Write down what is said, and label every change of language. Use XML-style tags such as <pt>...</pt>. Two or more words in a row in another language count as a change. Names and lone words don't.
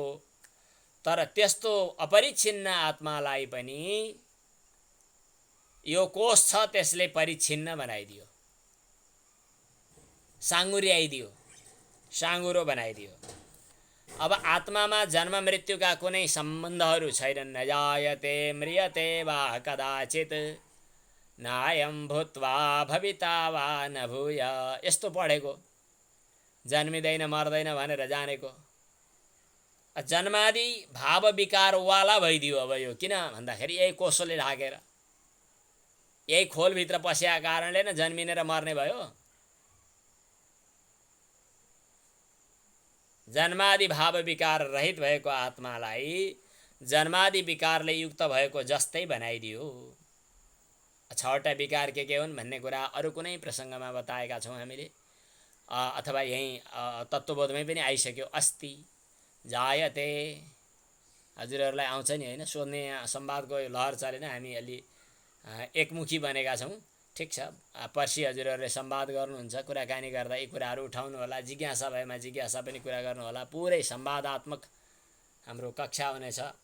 <ne>तर त्यस्तो अपरिच्छिन्न आत्मालाई पनि यो कोष छ त्यसले परिच्छिन्न बनाइदियो, साँगुर्याइदियो, साँगुरो बनाइदियो। अब आत्मामा जन्म मृत्युका कुनै सम्बन्धहरू छैनन्।</ne> <sa>न जायते म्रियते वा कदाचित नायं भूत्वा भविता वा न भूय।</sa> <ne>यस्तो पढेको, जन्मिँदैन मर्दैन भनेर जानेको। जन्मादि भाव विकारवाला भइदियो। अब यो किन भन्दाखेरि यही कोषले ढाकेर, यही खोलभित्र पसेका कारणले न जन्मिने र मर्ने भयो। जन्मादि भाव विकार रहित भएको आत्मालाई जन्मादि विकारले युक्त भएको जस्तै बनाइदियो। 6वटा विकार के हुन् भन्ने कुरा अरू कुनै प्रसङ्गमा बताएका छौँ हामीले, अथवा यही तत्त्वबोधमै पनि आइसक्यो।</ne> <sa>अस्ति जायते,</sa> <ne>हजुरहरूलाई आउँछ नि होइन, सोध्ने संवादको लहर चलेन, हामी अलि एकमुखी बनेका छौँ। ठिक छ, पर्सि हजुरहरूले संवाद गर्नुहुन्छ, कुराकानी गर्दा यी कुराहरू उठाउनु होला। जिज्ञासा भएमा जिज्ञासा पनि कुरा गर्नु होला। पुरै संवादात्मक हाम्रो कक्षा हुनेछ।</ne>